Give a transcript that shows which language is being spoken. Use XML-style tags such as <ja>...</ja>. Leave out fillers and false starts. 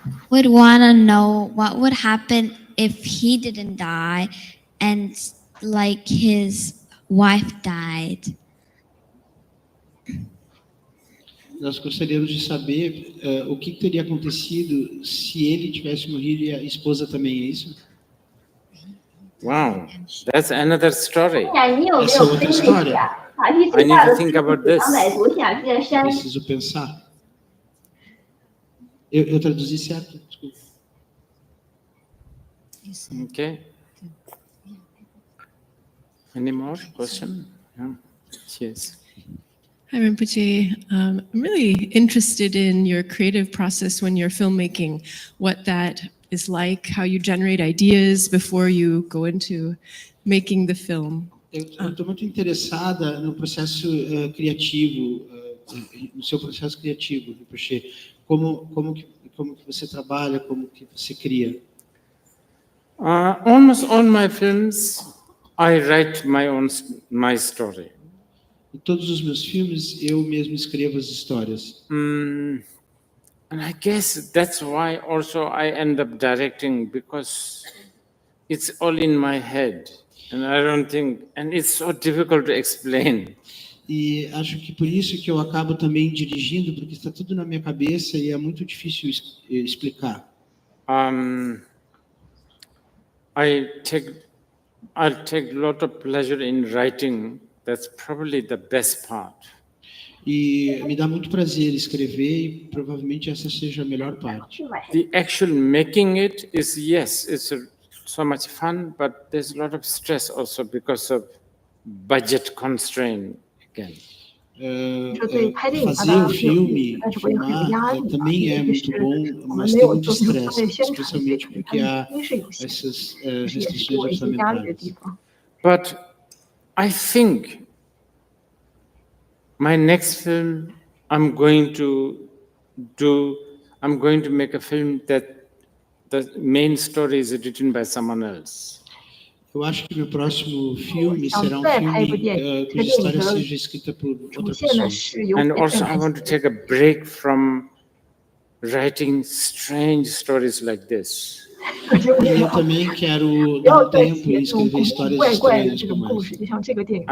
<en>Would want to know what would happen if he didn't die and like his wife died.</en> <pt>Nós gostaríamos de saber o que teria acontecido se ele tivesse morrido e a esposa também, é isso?</pt> <en>Wow, that's another story.</en> <pt>Essa é outra história.</pt> <en>I need to think about this.</en> <pt>Preciso pensar. Eu traduzi certo? Desculpa.</pt> <en>Okay. Any more questions? Yeah. Yes. Hi, Rinpoche. I'm really interested in your creative process when you're filmmaking, what that is like, how you generate ideas before you go into making the film.</en> <pt>Eu estou muito interessada no processo criativo, no seu processo criativo, Rinpoche. Como que você trabalha, como que você cria?</pt> <en>Almost all my films, I write my story.</en> <pt>Em todos os meus filmes, eu mesmo escrevo as histórias.</pt> <en>And I guess that's why also I end up directing, because it's all in my head. And I don't think, and it's so difficult to explain.</en> <pt>E acho que por isso que eu acabo também dirigindo, porque está tudo na minha cabeça e é muito difícil explicar.</pt> <en>I'll take a lot of pleasure in writing. That's probably the best part.</en> <pt>E me dá muito prazer escrever e provavelmente essa seja a melhor parte.</pt> <en>The actual making it is, yes, it's so much fun, but there's a lot of stress also because of budget constraint again.</en> <pt>Fazer o filme, filmar, também é muito bom, mas tem muito estresse, especialmente porque há essas restrições orçamentárias.</pt> <en>But I think my next film, I'm going to make a film that the main story is written by someone else.</en> <pt>Eu acho que meu próximo filme será um filme cuja história seja escrita por outra pessoa.</pt> <en>And also I want to take a break from writing strange stories like this.</en> <pt>E eu também quero dar um tempo em escrever histórias estranhas como essa.</pt>